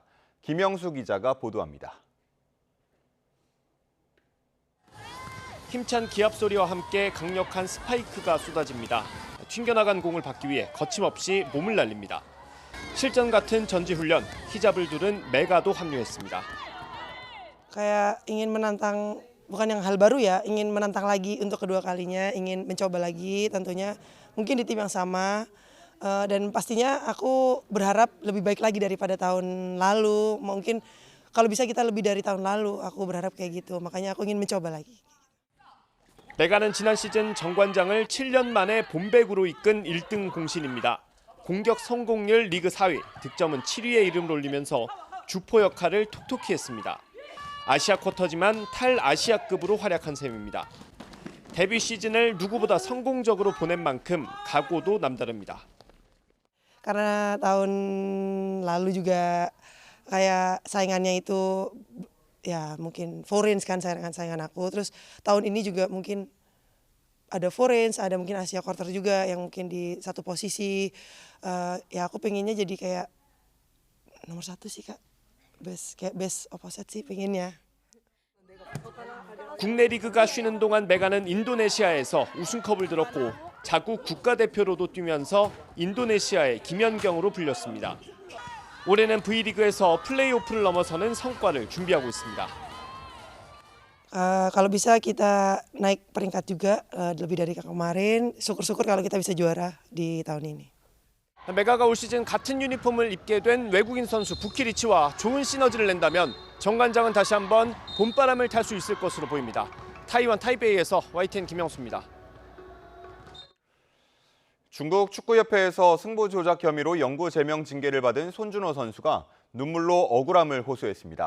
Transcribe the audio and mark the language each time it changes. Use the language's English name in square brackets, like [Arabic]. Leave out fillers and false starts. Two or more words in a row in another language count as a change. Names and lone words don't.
[Korean] 김영수 기자가 보도합니다. 힘찬 기합 소리와 함께 강력한 스파이크가 쏟아집니다. 튕겨나간 공을 받기 위해 거침없이 몸을 날립니다. 실전 같은 전지훈련, 히잡을 두른 메가도 합류했습니다. [Indonesian] Kayak ingin menantang, bukan yang hal baru ya, ingin menantang lagi untuk kedua kalinya, ingin mencoba lagi tentunya, mungkin di tim yang sama, dan pastinya aku berharap lebih baik lagi daripada tahun lalu, mungkin kalau bisa kita lebih dari tahun lalu, aku berharap kayak gitu, makanya aku ingin mencoba lagi. [Korean] 메가는 지난 시즌 정관장을 7년 만에 봄배구로 이끈 1등 공신입니다. 공격 성공률 리그 4위, 득점은 7위에 이름을 올리면서 주포 역할을 톡톡히 했습니다. 아시아 쿼터지만 탈아시아급으로 활약한 셈입니다. 데뷔 시즌을 누구보다 성공적으로 보낸 만큼 각오도 남다릅니다. [Indonesian] Karena tahun lalu juga kayak saingannya itu ya mungkin Foreigns kan saingan aku, terus tahun ini juga mungkin ada Foreigns, ada mungkin Asia Quarter juga yang mungkin di satu posisi. Ya aku pengennya jadi kayak nomor 1 sih Kak, [English] best opposite [Indonesian] sih pengennya. [Korean] 국내 리그가 쉬는 동안 메가는 인도네시아에서 우승컵을 들었고 자국 국가대표로도 뛰면서 인도네시아의 김연경으로 불렸습니다. 올해는 V리그에서 플레이오프를 넘어서는 성과를 준비하고 있습니다. [Indonesian] Kalau bisa kita naik peringkat juga lebih dari kemarin. Syukur-syukur kalau kita bisa juara di tahun ini. [Korean] 메가가 올 시즌 같은 유니폼을 입게 된 외국인 선수 부키리치와 좋은 시너지를 낸다면 정관장은 다시 한번 봄바람을 탈 수 있을 것으로 보입니다. 타이완 타이베이에서 YTN 김영수입니다. 중국 축구협회에서 승부 조작 혐의로 영구 제명 징계를 받은 손준호 선수가 눈물로 억울함을 호소했습니다.